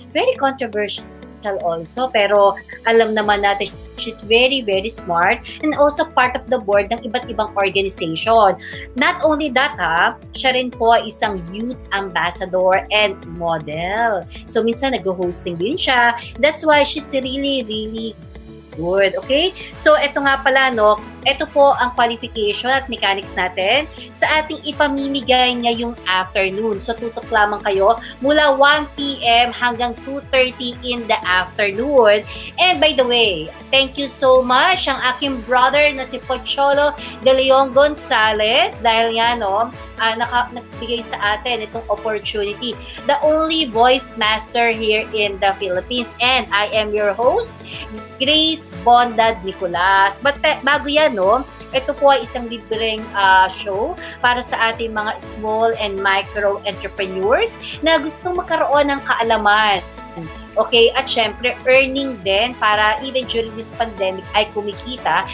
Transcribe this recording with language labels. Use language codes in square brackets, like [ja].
[en] Very controversial also, [tl] pero alam naman natin [en] she's very, very smart and also part of the board [tl] ng iba't ibang [en] organization. Not only that, [tl] siya rin po ay isang [en] youth ambassador and model. So, [tl] minsan nag-hosting din siya. [en] That's why she's really, really good. Okay? [tl] So, ito nga pala, no, ito po ang qualification at mechanics natin sa ating ipamimigay ngayong afternoon. So, tutok lamang kayo mula 1 p.m. [en] hanggang 2:30 in the afternoon. And by the way, thank you so much [tl] ang aking brother na si Pocholo de Leon Gonzalez dahil nga, no, nagbigay sa atin itong opportunity. [en] The only voice master here in the Philippines. And I am your host, Grace Bondad Nicolas. [tl] But bago yan, no, ito po ay isang libreng show para sa ating mga [en] small and micro entrepreneurs [tl] na gustong magkaroon ng kaalaman. Okay, at syempre, earning din para [en] even during this pandemic [tl] ay kumikita.